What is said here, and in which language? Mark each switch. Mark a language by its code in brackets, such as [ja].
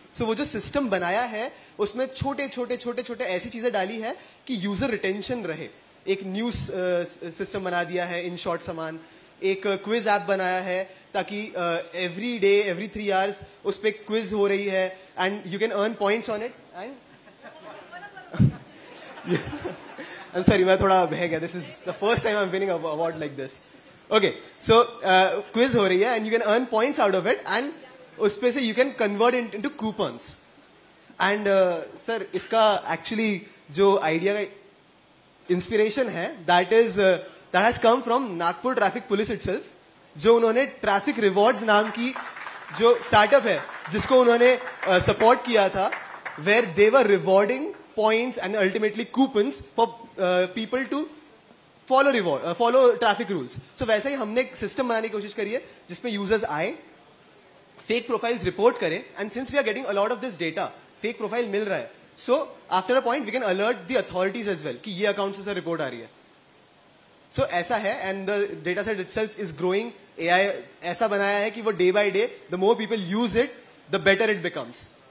[hi] सो वो जो सिस्टम बनाया है उसमें छोटे छोटे ऐसी चीजें डाली है कि यूजर रिटेंशन रहे. एक न्यूज सिस्टम बना दिया है, इन शॉर्ट सामान. एक क्विज ऐप बनाया है ताकि [en] every day every 3 hours [hi] उस पर क्विज हो रही है [en] And you can earn points on it. I'm sorry, [hi] मैं थोड़ा बह गया. [en] This is the first time I'm winning an award like this. Okay, so quiz [hi] हो रही है [en] and you can earn points out of it and [hi] उस पे से [en] you can convert it into coupons. And sir, [hi] इसका actually जो idea का [en] inspiration है that has come from Nagpur Traffic Police itself, [hi] जो उन्होंने ट्रैफिक रिवॉर्ड्स नाम की जो स्टार्टअप है जिसको उन्होंने सपोर्ट किया था, [en] Where they were rewarding points and ultimately coupons for people to follow traffic rules. [hi] सो वैसे ही हमने एक सिस्टम बनाने की कोशिश करी है जिसमें यूजर्स आए, फेक प्रोफाइल्स रिपोर्ट करें [en] and since we are getting a lot of this data, [hi] fake profile मिल रहा है, [en] so after a point we can alert the authorities as well [hi] कि ये अकाउंट से सर रिपोर्ट आ रही है. सो ऐसा है [en] And the data set itself is growing. [hi] AI ऐसा बनाया है कि वो [en] Day by day the more people use it the better it becomes.